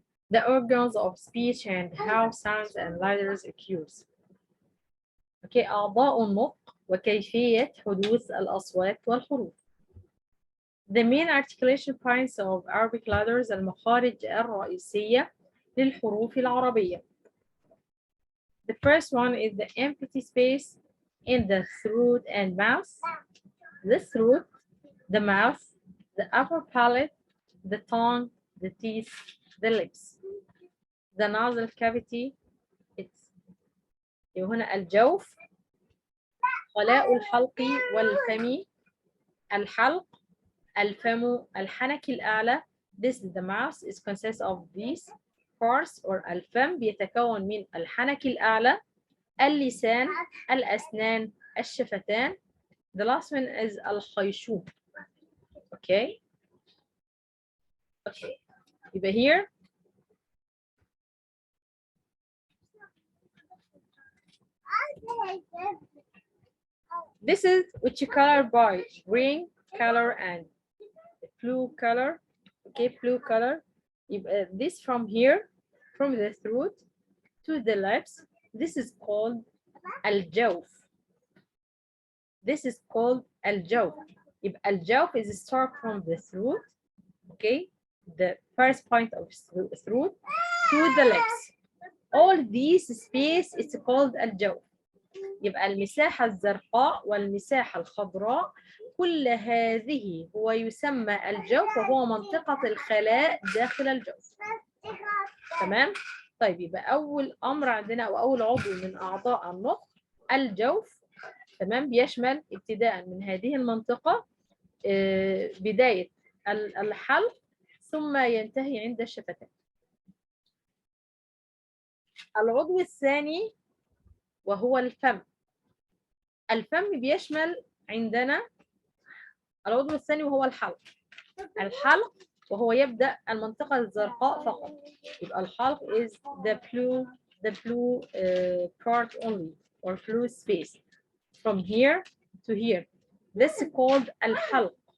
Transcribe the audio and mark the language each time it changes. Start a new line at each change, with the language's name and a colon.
English: The organs of speech and how sounds and letters occurs.
Arabic: Okay, أعضاء النطق وكيفية حدوث الأصوات والحروف.
English: The main articulation points of Arabic letters
Arabic: المخارج الرئيسية للحروف العربية.
English: The first one is the empty space in the throat and mouth. The throat, the mouth, the upper palate, the tongue, the teeth, the lips. The nasal cavity, it's
Arabic: هنا الجوف، خلاء الحلق والفم، الحلق، الفم، الحنك الأعلى.
English: This is the mouth. It consists of these parts, or
Arabic: الفم بيتكون من الحنك الأعلى، اللسان، الأسنان، الشفتان.
English: The last one is الخيشوم. Okay. Okay. يبقى here. This is which color by green color and blue color. Okay, blue color. This from here, from the throat to the lips, this is called al-jawf. This is called al-jawf. If al-jawf is start from the throat, okay, the first point of throat to the lips. All these space is called al-jawf.
Arabic: يبقى المساحة الزرقاء والمساحة الخضراء كل هذه هو يسمى الجوف، وهو منطقة الخلاء داخل الجوف. تمام؟ طيب يبقى أول أمر عندنا أو أول عضو من أعضاء النطق الجوف. تمام، بيشمل ابتداء من هذه المنطقة بداية الحلق ثم ينتهي عند الشفتين. العضو الثاني وهو الفم. الفم بيشمل عندنا العضو الثاني وهو الحلق. الحلق وهو يبدأ المنطقة الزرقاء فقط. يبقى الحلق
English: is the blue part only or blue space from here to here. This is called الحلق.